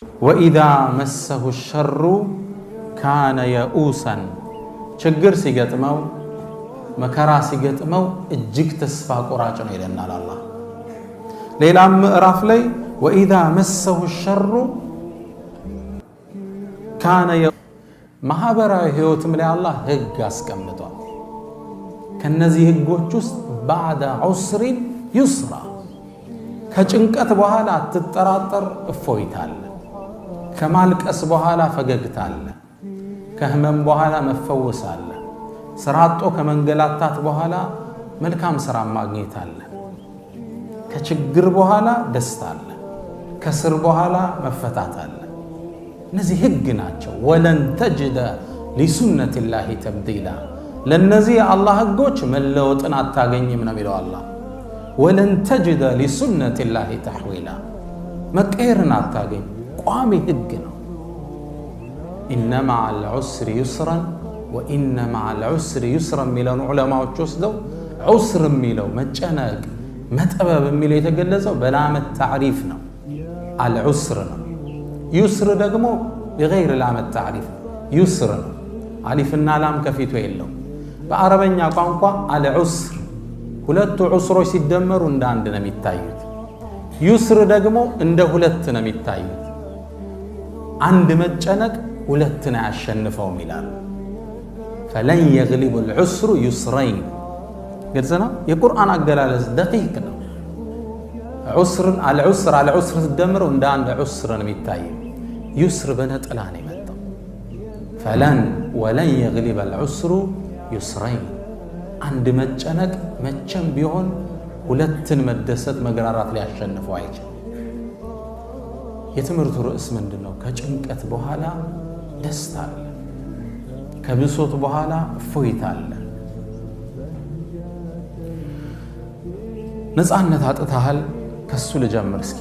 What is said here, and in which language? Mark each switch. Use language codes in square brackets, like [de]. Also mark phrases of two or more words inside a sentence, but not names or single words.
[ar] وإذا مسه الشر كان يئوسا [am] ችግር ሲገጥመው መከራ ሲገጥመው እጅግ ተስፋ ቆራጭ ነው ይለናል አላህ ሌላም ምዕራፍ ላይ [ar] وإذا مسه الشر [am] كان ማህበራዊ ህይወትም ላይ አላህ ህግ አስቀምጧል ከነዚህ ህጎች ውስጥ [ar] بعد عسر يسرا [am] ከጭንቀት በኋላ አትጠራጠር እፎይታል ከማልቀስ በኋላ ፈገግታል ከህመም በኋላ መፈወሳል ስራጦ ከመንገላታት በኋላ መልካም ስራ ማግኘት አለ ከችግር በኋላ ደስታ አለ ከስር በኋላ መፈታት አለ እነዚህ ህግ ናቸው [ar] ولن تجد لسنة الله تبديلا [am] ለነዚህ አላህ ህጎች መለወጥን አታገኝም ነው የሚለው አላህ [ar] ولن تجد لسنة الله تحويلا [am] መቀየርን አታገኝ ቋሚ ህግ ነው [ar] إن مع العسر يسرا وإن مع العسر يسرا [am] ሚለው ዑለማዎች ወስደው ዑስር ሚለው መጨነቅ መጠበብ ሚለው የተገለጸው በላመት ታሪፍ ነው العسر ነው يسر ደግሞ [ar] بغير لام التعريف يسر [am] አሊፍና ላም ከፊቱ የለው በአረበኛ ቋንቋ العسر ሁለቱ ዑስሮች ሲደመሩ እንደ አንድ ነው የሚታዩት يسر ደግሞ እንደ ሁለት ነው የሚታዩት አንድ መጨነቅ ሁለትን ያሸንፈው ይላል [ar] فلن يغلب العسر يسرين [am] ግልጽ ነው የቁርአን አገላለጽ دقيق ነው [ar] عسر العسر [am] ሲደመሩ እንደ አንድ ዑስር ነው የሚታየው يسر በነጠላ ነው የመጣው [ar] فلن ولن يغلب العسر يسرين [am] አንድ መጨነቅ መቼም ቢሆን ሁለትን መደሰት መግራራት ሊያሸንፈው አይችልም የትምርቱ ርዕስ ምንድነው ከጭንቀት በኋላ ደስታ አለ ከብሶት በኋላ እፎይታ አለ ነፃነት አጥተሃል ከሱ ልጀምር እስኪ